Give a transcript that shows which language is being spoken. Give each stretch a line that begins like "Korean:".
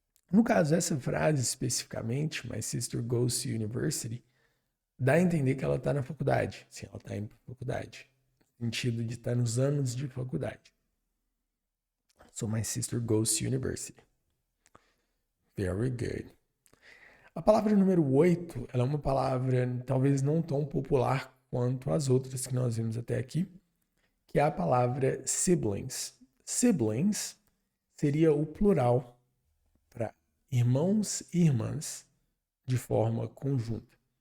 Portuguese: No caso, essa frase especificamente,
English: my sister goes to university,
Portuguese: dá a entender que ela está na faculdade. Sim, ela está indo para a faculdade. No sentido de estar nos anos de faculdade.
English: So, my sister goes to university. Very good.
Portuguese: A palavra número 8, ela é uma palavra talvez não tão popular quanto as outras que nós vimos até aqui, que é a palavra siblings. Siblings seria o plural para irmãos e irmãs de forma conjunta.